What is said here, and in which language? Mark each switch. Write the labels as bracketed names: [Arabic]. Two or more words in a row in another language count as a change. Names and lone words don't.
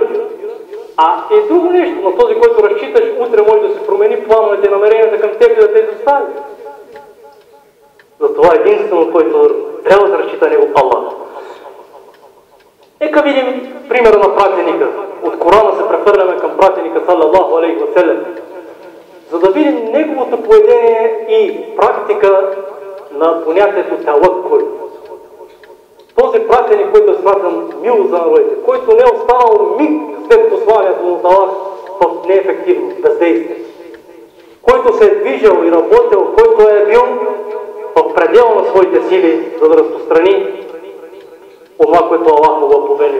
[Bulgarian] А е друго нещо, на този, който разчиташ, утре може да се промени плановете и намеренията към теб и да те изостави. Затова единствено, който трябва да разчита него, Аллах. Нека видим примера на пратеника. От Корана се прехвърляме към пратеника, [Arabic] صلى الله عليه وسلم, [Bulgarian] за да видим неговото поведение и практика на понятието таваккул. Този пратеник, който е смятан мило за народите, който не е останал миг след посланието на Аллах в неефективност, бездействие, който се е движил и работил, който е бил в предела на своите сили, за да разпространи това, което Аллах му го повелил.